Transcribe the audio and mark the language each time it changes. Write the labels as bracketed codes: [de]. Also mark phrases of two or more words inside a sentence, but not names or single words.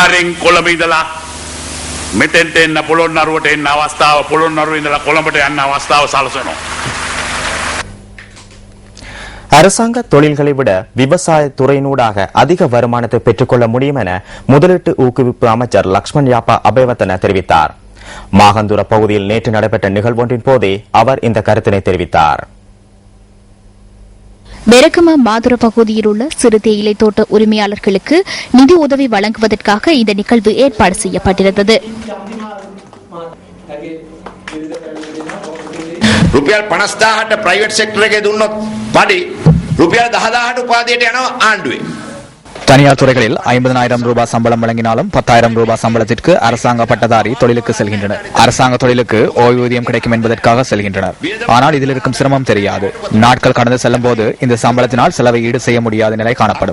[ta] அரசாங்க தொழில்களை விட விவசாய துறையினூடாக அதிக வருமானத்தை பெற்றுக்கொள்ள முடியும் என முதலீட்டு ஊக்குவிப்பு அமைச்சர் லக்ஷ்மன் யாப்பா அபேவர்தன தெரிவித்தார். மாகந்துர பகுதியில் நேற்று நடைபெற்ற நிகழ்வொன்றின் போதே அவர் இந்த கருத்தினை தெரிவித்தார். பெரகம மாதுர பகுதியில் உள்ள சிறு தேயிலை தோட்ட உரிமையாளர்களுக்கு நிதி உதவி வழங்குவதற்காக இந்த நிகழ்வு ஏற்பாடு செய்யப்பட்டிருந்தது. [si] රුපියල් 50,000ට [en] private sector [si] එකේ දුන්නොත් පඩි රුපියල් 10,000ට උපාධියට යනවා ආණ්ඩුවේ. [ta] தனியார் துறைகளில் 50,000 ரூபாய் சம்பளம் வழங்கினாலும் 10,000 ரூபாய் சம்பளத்திற்கு அரசாங்க பட்டதாரி தொழிலுக்கு செல்கின்றனர். அரசாங்க தொழிலுக்கு ஓய்வூதியம் கிடைக்கும் என்பதற்காக செல்கின்றனர். ஆனால் இதில் இருக்கும் சிரமம் தெரியாது. நாட்கள் கடந்து செல்லும் போது இந்த சம்பளத்தினால் செலவை ஈடு செய்ய முடியாத நிலை காணப்படும்.